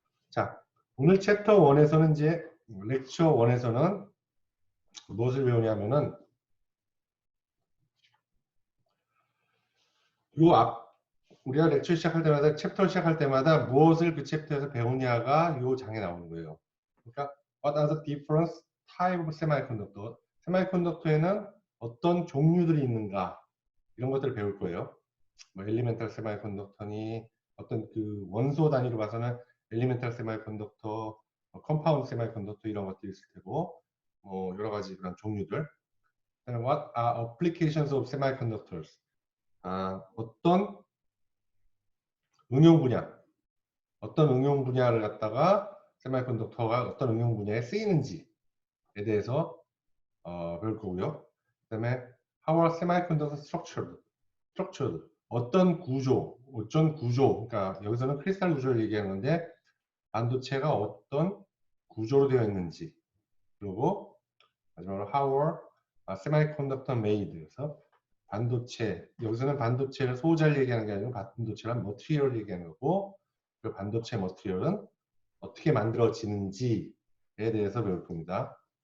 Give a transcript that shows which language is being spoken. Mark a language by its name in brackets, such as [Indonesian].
[Korean] 자, 오늘 챕터 1에서는 이제 렉처 1에서는 무엇을 배우냐면은, 우리가 렉처 시작할 때마다, 챕터 시작할 때마다 무엇을 그 챕터에서 배우냐가 요 장에 나오는 거예요. 그러니까 [English] what are the different type of semiconductor? [Korean] 세미컨덕터에는 어떤 종류들이 있는가, 이런 것들을 배울 거예요. 뭐 엘리멘탈 세미컨덕터니, 어떤 그 원소 단위로 봐서는 엘리멘탈 세미컨덕터, 컴파운드 세미컨덕터 이런 것들이 있을 테고, 여러 가지 그런 종류들. [English] What are applications of semiconductors? [Korean] 어떤 응용 분야, 어떤 응용 분야를 갖다가 세미컨덕터가 어떤 응용 분야에 쓰이는지에 대해서 배울 거고요. 그다음에 [English] how are semiconductors structured? [Korean] 어떤 구조, 그러니까 여기서는 크리스탈 구조를 얘기하는 건데, 반도체가 어떤 구조로 되어 있는지, 그리고 마지막으로 [English] how are semiconductor made? [Korean] 그래서 반도체, 여기서는 반도체를 소자를 얘기하는 게 아니고 반도체란 머티리얼을 얘기하는 거고, 그 반도체 머티리얼은 어떻게 만들어지는지에 대해서 배울 겁니다.